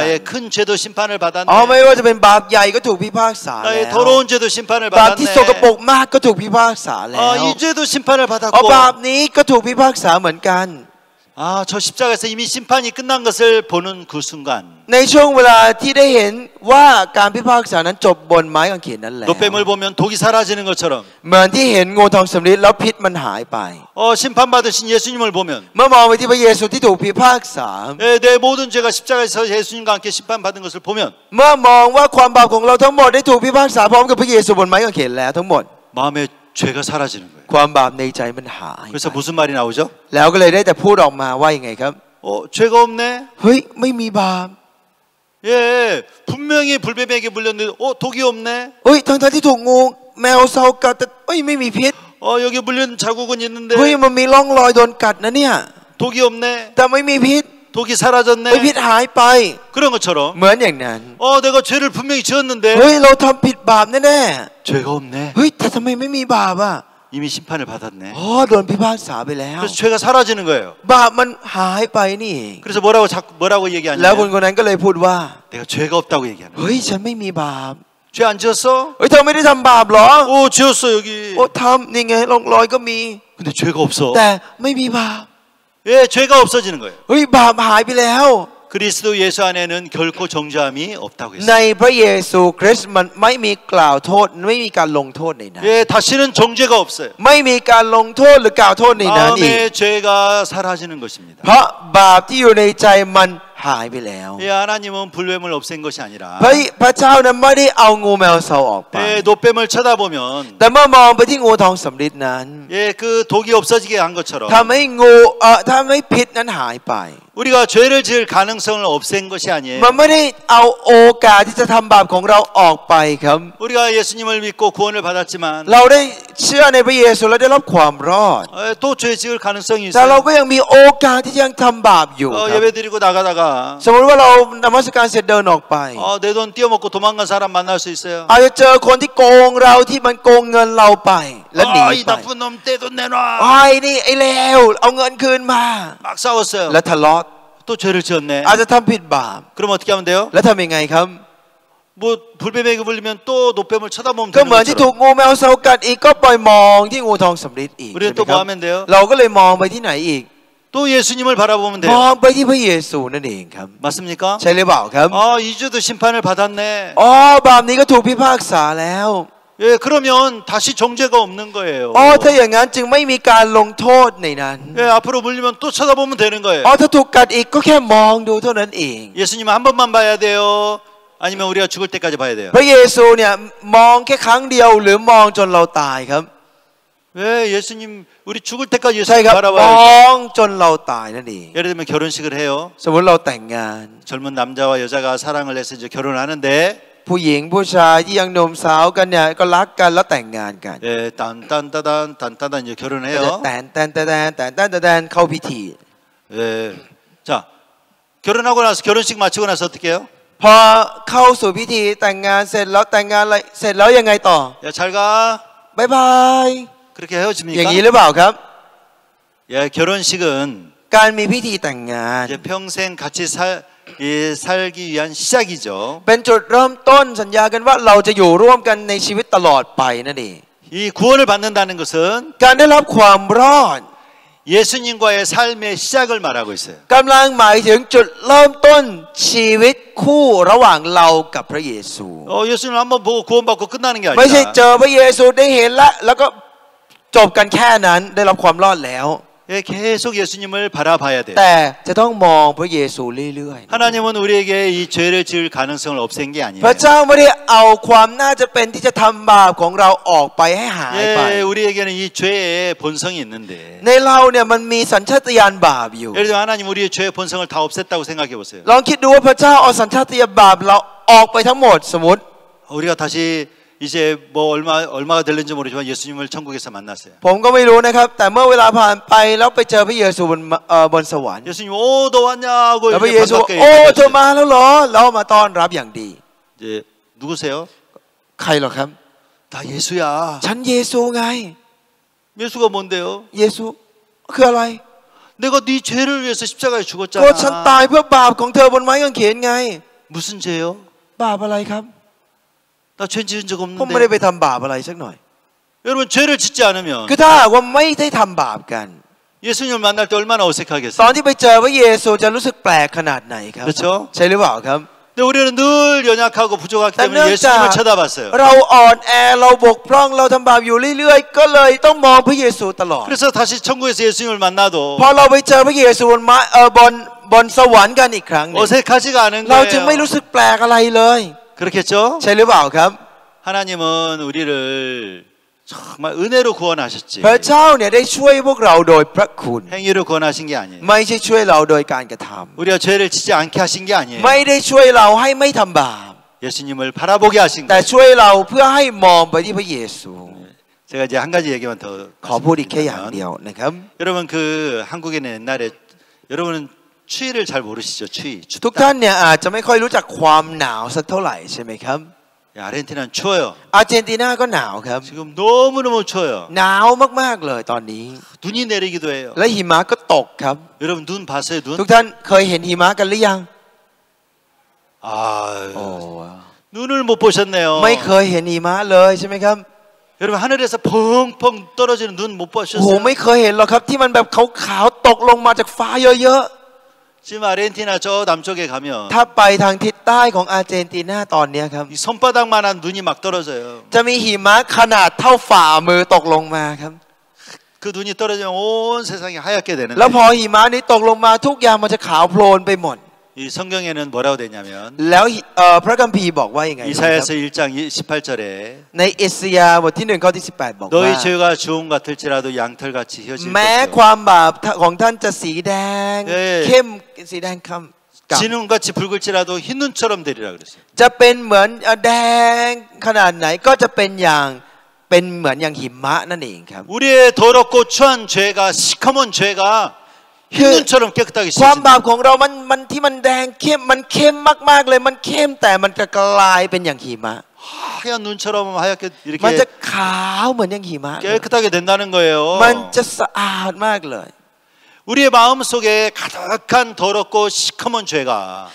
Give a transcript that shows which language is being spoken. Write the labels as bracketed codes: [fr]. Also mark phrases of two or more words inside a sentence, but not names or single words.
[ko] 나의 큰 죄도 심판을 [th] ไม่ [ko] 받았네. [th] ว่าจะเป็นบาปใหญ่ก็ถูกพิพากษาแล้ว [ko] 나의 더러운 죄도 심판을 [th] บาปที่สกปรก [ko] 받았네. [th] มากก็ถูกพิพากษาแล้ว [ko] 이 죄도 심판을 [th] บา [ko] 받았고. [th] ปนี้ก็ถูกพิพากษาเหมือนกัน [ko] 저 십자가에서 이미 심판이 끝난 것을 보는 그 순간 [th] ในช่วงเวลาที่ได้เห็นว่าการพิพากษานั้นจบบนไม้กางเขนนั้นแล้ว [ko] 노뱀을 보면 독이 사라지는 것처럼 [th] เหมือนที่เห็นงูทองสำริดแล้วพิษมันหายไป [ko] 심판받으신 예수님을 보면 [th] เมื่อมองไปที่พระเยซูที่ถูกพิพากษา [ko] 내 모든 죄가 십자가에서 예수님과 함께 심판받은 것을 보면 [th] เมื่อมองว่าความบาปของเราทั้งหมดได้ถูกพิพากษาพร้อมกับพระเยซูบนไม้กางเขนแล้วทั้งหมด [ko] 마음에 죄가 사라지는 거예요. [th] ความบาปในใจมันหาย [ko] 그래서 무슨 말이 나오죠? [th] แล้วก็เลยได้แต่พูดออกมาว่ายังไงครับ [ko] 죄가 없네. [th] เฮ้ยไม่มีบาป [ko] 예, 분명히 불뱀에게 물렸는데 독이 없네. [th] เฮ้ยทั้งที่ถูกงูแมวเซากัดแต่เอ้ยไม่มีพิษ [ko] 여기 물린 자국은 있는데 [th] เฮ้ยมันมีร่องรอยโดนกัดนะเนี่ย [ko] 독이 없네. [th] แต่ไม่มีพิษ [ko] 독이 사라졌네. [th] ไอ้พิษหายไป [ko] 그런 것처럼 [th] เหมือนอย่างนั้น [ko] 내가 죄를 분명히 지었는데 [th] เฮ้ยเราทำผิดบาปแน่ [ko] 죄가 없네. [th] ๆเฮ้ยแต่ทำไมไม่มีบาปอ่ะ [ko] 이미 심판을 받았네. [th] โดนพิพากษาไปแล้ว [ko] 그래서 죄가 사라지는 거예요. [th] บาปมันหายไปนี่เอง [ko] 그래서 뭐라고 [th] แล้วคน [ko] 얘기하냐면 [th] คนนั้นก็เลยพูดว่า [ko] 내가 죄가 없다고 얘기하는 거예요. [th] เฮ้ยฉันไม่มีบาป [ko] 죄 안 지었어? [th] เฮ้ยเธอไม่ได้ทำบาปเหรอ [ko] 지었어 여기. [th] ทำนี่ไงร่องรอยก็มี [ko] 근데 죄가 없어. [th] แต่ไม่มีบาป [ko] 예, 죄가 없어지는 거예요. [th] เฮ้ยบาปหายไปแล้ว [ko] 그리스도 예수 안에는 결코 정죄함이 없다고 [th] ใน [ko] 했어요. [th] พระเยซูคริสต์มันไม่มีกล่าวโทษไม่มีการลงโทษในนั้น [ko] 예, 다시는 정죄가 없어요. [th] ไม่มีการลงโทษหรือกล่าวโทษในนั้นอีก [ko] 마음의 죄가 사라지는 것입니다. [th] เพราะบาปที่อยู่ในใจมันหายไปแล้ว [ko] 예, 하나님은 불뱀을 없앤 것이 아니라 [th] พระเจ้านั้นไม่ได้เอางูแมวเซาออกไป [ko] 예, 노뱀을 쳐다보면 [th] แต่เมื่อมองไปที่งูทองสำริดนั้น [ko] 예, 그 독이 없어지게 한 것처럼 [th] ทำให้พิษนั้นหายไป [ko] 우리가 죄를 지을 가능성을 없앤 것이 아니에요. [th] มันไม่ได้เอาโอกาสที่จะทำบาปของเราออกไปครับ [ko] 우리가 예수님을 믿고 구원을 받았지만 [th] เราได้เชื่อในพระเยซูและได้รับความรอด [ko] 또 죄 지을 가능성이 [th] แต่เรา [ko] 있어요. [th] ก็ยังมีโอกาสที่ยังทำบาปอยู่ครับ [ko] 예배 드리고 나가다가 [th] สมมติว่าเรานมัสการเสร็จเดินออกไป [ko] 내 돈 띄어먹고 도망간 사람 만날 수 있어요. [th] อาจจะเจอคนที่โกงเราที่มันโกงเงินเราไปและหนี [ko] 이 [th] ไป [ko] 나쁜 놈 내 돈 내놔. [th] ไอ้นี่ไอ้เลวเอาเงินคืนมา [ko] 막 싸웠어요. [th] และทะเลาะ [ko] 또 죄를 지었네. [th] อาจจะทำผิดบาป [ko] 그럼 어떻게 하면 돼요? [th] แล้วทำยังไงครับ [ko] 뭐 불뱀에게 물리면 또 노뱀을 쳐다보면 [th] ก็ [ko] 되는 [th] เหมือนที่ถู [ko] 것처럼 [th] กงูแมวเซากัดอีกก็ปล่อยมองที่งูทองสำริดอีก [ko] 우리는 [th] ใช่ไหม [ko] 또 [th] ครั [ko] 뭐 [th] บ [ko] 하면 돼요? [th] เราก็เลยมองไปที่ไหนอีก [ko] 또 예수님을 바라보면 [th] ม [ko] 돼요. [th] องไปที่พระเยซูนั่นเองครับ [ko] 맞습니까? [th] ใช่หรือเปล่าครับ [ko] 이주도 심판을 받았네. [th] บาปนี้ก็ถูกพิพากษาแล้ว [ko] 예, 그러면 다시 정죄가 없는 거예요. [th] ถ้าอย่างนั้นจึงไม่มีการลงโทษในนั้น [ko] 예, 앞으로 물리면 또 쳐다보면 되는 거예요. [th] ถ้าถูกกัดอีกก็แค่มองดูเท่านั้นเอง [ko] 예수님 한 번만 봐야 돼요. 아니면 우리가 죽을 때까지 봐야 돼요. [th] พระเยซูเนี่ยมองแค่ครั้งเดียวหรือมองจนเราตายครับ [ko] 왜 예수님 우리 죽을 때까지 [th] ใช่ [ko] 예수님 [th] ครับม [ko] 바라봐야죠. [th] องจนเราตายนั่นเอง [ko] 예를 들면 결혼식을 해요. [th] สมมติเราแต่งงาน [ko] 젊은 남자와 여자가 사랑을 해서 이제 결혼하는데 [th] ผู้หญิงผู้ชายที่ยังหนุ่มสาวกันเนี่ยก็รักกันแล้วแต่งงานกัน [ko] 예, 딴딴따단 이제 [th] ก็จะ [ko] 결혼해요. [th] แต่นเข้าพิธี [ko] 예. 자, 결혼하고 나서 결혼식 마치고 나서 어떻게 해요? [th] พอเข้าสู่พิธีแต่งงานเสร็จแล้วแต่งงานอะไรเสร็จแล้วยังไงต่อ [ko] 야, 잘 가. [th] บ๊ายบาย [ko] 그렇게 [th] อย่างนี้ [ko] 헤어집니까? [th] หรือเปล่าครับ [ko] 예, 결혼식은 [th] การมีพิธีแต่งงาน [ko] 이제 평생 같이 살기 위한 시작이죠. [th] เป็นจุดเริ่มต้นสัญญากันว่าเราจะอยู่ร่วมกันในชีวิตตลอดไปนั่นเอง [ko] 이 구원을 받는다는 것은 [th] การได้รับความรอด [ko] 예수님과의 삶의 시작을 말하고 있어요. [th] กำลังหมายถึงจุดเริ่มต้นชีวิตคู่ระหว่างเรากับพระเยซู [ko] 예수님 한번 보고 구원받고 끝나는 게 [th] ไม่ใช่เจ [ko] 아니라 [th] อพระเยซูได้เห็นแล้วก็จบกันแค่นั้นได้รับความรอดแล้ว [ko] 예, 계속 예수님을 바라봐야 돼요. [th] แต่จะต้องมองพระเยซูเรื่อย [ko] 하나님은 우리에게 이 죄를 지을 가능성을 없앤 게 [th] ๆ [ko] 아니에요. [th] พระเจ้าไม่ได้เอาความน่าจะเป็นที่จะทำบาปของเราออกไปให้หายไป [ko] 예, 우리에게는 이 죄의 본성이 있는데 [th] ในเราเนี่ยมันมีสัญชาตญาณบาปอยู่ [ko] 예를 들어 하나님 우리의 죄의 본성을 다 없앴다고 생각해 보세요. [th] ลองคิดดูว่าพระเจ้าเอาสัญชาตญาณบาปเราออกไปทั้งหมดสมมติ [ko] 우리가 다시 이제 뭐 얼마가 될는지 모르지만 예수님을 천국에서 만났어요. [th] ผมก็ไม่รู้นะครับแต่เมื่อเวลาผ่านไปแล้วไปเจอพระเยซูบนสวรรค์ [ko] 예수님 너 왔냐고 [th] แล้วพระ [ko] 이렇게 [th] เยซู [ko] 반갑게 [th] เธอมา [ko] 얘기하셨어요. [th] แล้วเหรอเรามาต้อนรับอย่างดี [ko] 이제 누구세요? [th] ใครเหรอครับ [ko] 나 예수야. [th] ฉันเยซูไง [ko] 예수가 뭔데요? [th] เยซูคืออะไร [ko] 내가 네 죄를 위해서 십자가에 [th] ก็ฉันตาย [ko] 죽었잖아. [th] เพื่อบาปของเธอบนไม้กางเขนไง [ko] 무슨 죄요? [th] บาปอะไรครับ [ko] 나 죄 지은 적 [th] ผมไม่ได้ไป [ko] 없는데. [th] ทำบาปอะไรสักหน่อย [ko] 여러분 죄를 짓지 않으면 [th] คือถ้าหากว่าไม่ได้ทำบาปกัน [ko] 예수님을 만날 때 얼마나 [th] ตอน [ko] 어색하겠어요. [th] ที่ไปเจอพระเยซูจะรู้สึกแปลกขนาดไหนครับ [ko] 그렇죠? [th] ใช่หรือเปล่าครับ [ko] 근데 우리는 늘 연약하고 부족하기 때문에 근데 예수님을 진짜- 쳐다봤어요. [th] เราอ่อนแอเราบกพร่องเราทำบาปอยู่เรื่อยๆ ก็เลยต้องมองพระเยซูตลอด [ko] 그래서 다시 천국에서 예수님을 만나도 [th] พอเราไปเจอพระเยซูบนสวรรค์กันอีกครั้งหนึ่ง [ko] 어색하지가 않은 [th] เราจึงไม่ [ko] 거예요. [th] รู้สึกแปลกอะไรเลย [ko] 그렇겠죠? [th] ใช่หรือเปล่าครับ [ko] 하나님은 우리를 정말 은혜로 구원하셨지. [th] พระเจ้าเนี่ยได้ช่วยพวกเราโดยพระคุณ [ko] 행위로 구원하신 게 아니에요. [th] ไม่ใช่ช่วยเราโดยการกระท [ko] 우리가 죄를 짓지 않게 하신 게 [th] ำ [ko] 아니에요. [th] ไม่ได้ช่วยเราให้ไม่ทำบาป [ko] 예수님을 바라보게 하신 [th] แต่ [ko] 거예요. [th] ช่วยเราเพื่อให้มองไปที่พระเยซู [ko] 제가 이제 한 가지 얘기만 더 [th] ขอพูดอีกแค่อย่าง [ko] 말씀드리면 [th] เดียวนะครับ [ko] 여러분 그 한국에는 옛날에 여러분은 추위를 잘 모르시죠. 추위. [th] ทุก [ko] 춥다. [th] ท่านเนี่ยอาจจะไม่ค่อยรู้จักความหนาวสักเท่าไหร่ใช่ไหมครับ [ko] 아르헨티나는 추워요. [th] อาร์เจนตินาก็หนาวครับ [ko] 지금 너무너무 추워요. [th] หนาวมากๆเลยตอนนี้ [ko] 눈이 내리기도 해요. [th] และหิมะก็ตกครับ [ko] 여러분 눈 봤어요? 눈? [th] ทุกท่านเคยเห็นหิมะกันหรือยัง [ko] 아, [th] โอ้ [ko] 눈을 못 보셨네요. [th] ไม่เคยเห็นหิมะเลยใช่ไหมครับ [ko] 여러분 하늘에서 펑펑 떨어지는 눈 못 [th] โอ้โห [ko] 보셨어요? [th] ไม่เคยเห็นหรอกครับที่มันแบบขาวๆตกลงมาจากฟ้าเยอะ [ko] 지금 아르헨티나 저 남쪽에 가면 [th] ๆถ้าไปทางทิศใต้ของอาร์เจนตินาตอนเนี้ยครับ [ko] 이 손바닥만한 눈이 막 떨어져요. [th] จะมีหิมะขนาดเท่าฝ่ามือตกลงมาครับ [ko] 그 눈이 떨어지면 온 세상이 하얗게 되는데 [th] แล้วพอหิมะนี้ตกลงมาทุกอย่างมันจะขาวโพลนไปหมด [ko] 이 성경에는 뭐라고 되냐면 [th] แล้วพระคัมภีร์บอกว่ายังไงครับ [ko] 이사야서 1장 18절에 [th] ในเอสยาห์บทที่1ข้อที่18บอกว่า [ko] 너희 죄가 주홍 같을지라도 양털같이 휘어질 [th] แม้ [ko] 것이요 [th] ความบาปของท่านจะสีแดง เอ้ย เข้มสีแดงคำกับ [ko] 진홍같이 붉을지라도 흰 눈처럼 되리라 그랬어요. [th] จะเป็นเหมือนแดงขนาดไหนก็จะเป็นเหมือนอย่างหิมะนั่นเองครับ [ko] 우리의 더럽고 추한 죄가 시커먼 죄가 흰 눈처럼 깨끗하게 [th] ความ [ko] 씻어진다. [th] บาปของเรามันที่มันแดงเข้มมันเข้มมากๆเลยมันเข้มแต่มันจะกลายเป็นอย่างหิมะ [ko] 하얀 눈처럼 하얗게 [th] มันจะ [ko] 이렇게 [th] ขาวเหมือนอย่างหิมะเลย [ko] 깨끗하게 된다는 거예요. [th] มันจะสะอาดมากเลย [ko] 우리의 마음 속에 가득한 더럽고 시커먼 죄가